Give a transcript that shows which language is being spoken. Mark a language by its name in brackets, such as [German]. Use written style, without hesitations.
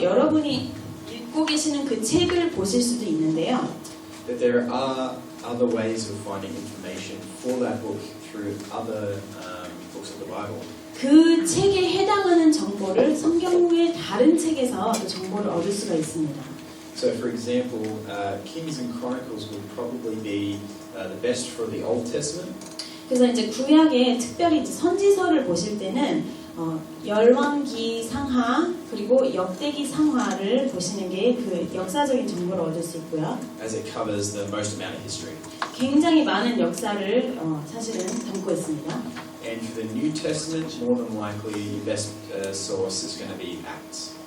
[Korean] 여러분이 읽고 계시는 그 책을 보실 수도 있는데요. [English] That there are other ways of finding information for that book through other books of the Bible. [Korean] 그 책에 해당하는 정보를 성경의 다른 책에서 그 정보를 얻을 수가 있습니다. [English] So, for example, Kings and Chronicles would probably be the best for the Old Testament. [Korean] 그래서 이제 구약에 특별히 이제 선지서를 보실 때는 열왕기 상하 그리고 역대기 상하를 보시는 게 그 역사적인 정보를 얻을 수 있고요. [English] As it covers the most amount of history. [Korean] 굉장히 많은 역사를 사실은 담고 있습니다. [English] And for the New Testament, more than likely, the best source is going to be Acts.